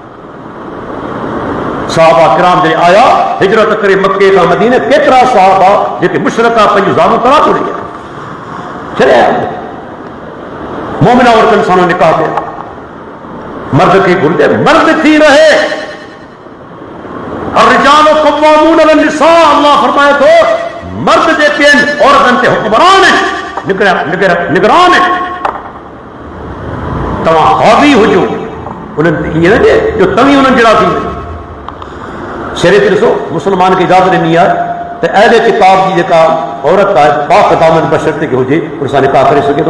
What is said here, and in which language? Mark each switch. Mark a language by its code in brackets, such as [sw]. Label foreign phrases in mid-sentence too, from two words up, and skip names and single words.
[sd] सहाबा किराम जॾहिं आया हिजरत करे मके खां मदीने, केतिरा सहाबा जेके मुशरिका पंहिंजूं ज़ालूं तलाक ॾेई छॾिया, मोमिना औरतुनि सां निकाह कया। मर्द खे घुरिजे मर्द थी रहे, [ar] الرجال قوامون على النساء, [sd] अल्लाह फरमाए थो मर्द जेके आहिनि औरतुनि ते हुक्मरान आहिनि, निगरान आहिनि। तव्हां हावी हुजो उन्हनि ते, ईअं न जो तव्हीं उन्हनि जहिड़ा थी वञो। शरीयत ॾिसो मुस्लमान खे इजाज़त ॾिनी आहे त अहले किताब जी जेका औरत आहे पाक दामन बशर ते हुजे उन सां निकाह करे सघे थो।